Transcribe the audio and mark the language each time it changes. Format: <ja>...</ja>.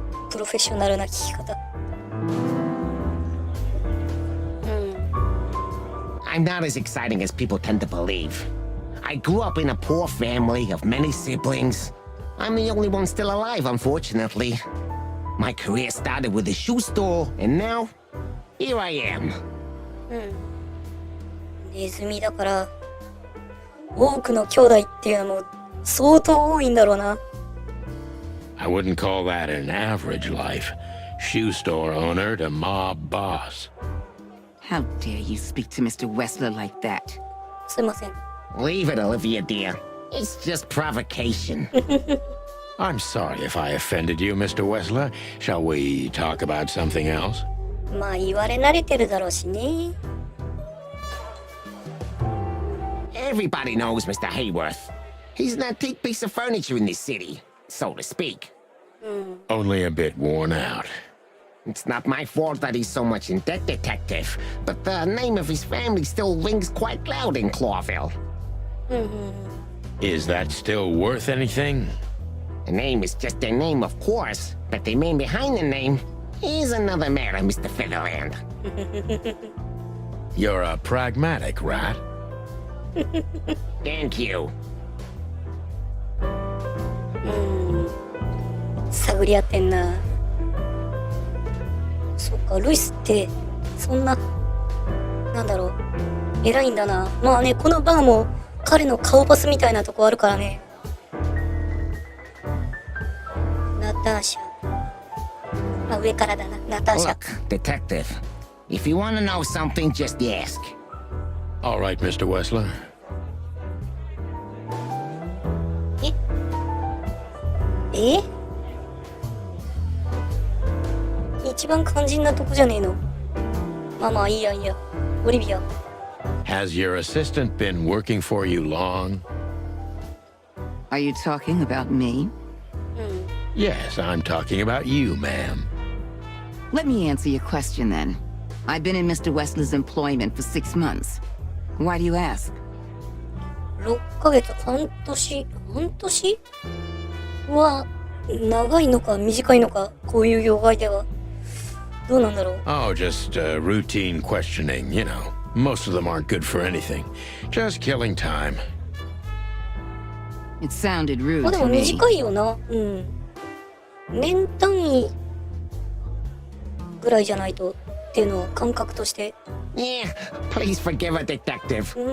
<ja>プロフェッショナルな聞き方。</ja> <en>I'm not as exciting as people tend to believe. I grew up in a poor family of many siblings. I'm the only one still alive, unfortunately. My career started with a shoe store, and now, here I am.</en> <ja>ネズミだから、多くの兄弟っていうのも相当多いんだろうな。</ja> <en>I wouldn't call that an average life. Shoe store owner to mob boss. How dare you speak to Mr. Wessler like that?</en> <ja>すいません。</ja> <en>Leave it, Olivia, dear. It's just provocation. I'm sorry if I offended you, Mr. Wessler. Shall we talk about something else?</en> <ja>まあ言われ慣れてるだろうしね。</ja> <en>Everybody knows Mr. Hayworth. He's an antique piece of furniture in this city, so to speak. Only a bit worn out. It's not my fault that he's so much in debt, detective, but the name of his family still rings quite loud in Clawville. Is that still worth anything? The name is just their name, of course, but the man behind the name is another matter, Mr. Featherland. You're a pragmatic rat. Thank you.</en> <ja>探り合ってんな。そっか、ルイスってそんな、なんだろう、偉いんだな。まあね、このバーも彼の顔パスみたいなとこあるからね。ナターシャ。あ、上からだな、ナターシャ。</ja> <en>Look, detective, if you want to know something, just ask. All right, Mr. Wessler.</en> <ja>え一番肝心なとこじゃねえの。まあまあいいやいいや。オリビア。</ja> <en>Has your assistant been working for you long? Are you talking about me? Yes, I'm talking about you, ma'am. Let me answer your question then. I've been in Mr. Wessler's employment for 6 months. Why do you ask?</en> <ja>6ヶ月、半年は長いのか短いのか、こういう業界では。どうなんだろう。</ja> <en>Oh, just routine questioning, you know. Most of them aren't good for anything. Just killing time. It sounded rude</en> <ja>まあでも</ja> <en>to me.</en> <ja>短いよな。年単位ぐらいじゃないとっていうのを感覚として。</ja> <en>Yeah, please forgive her, detective.</en>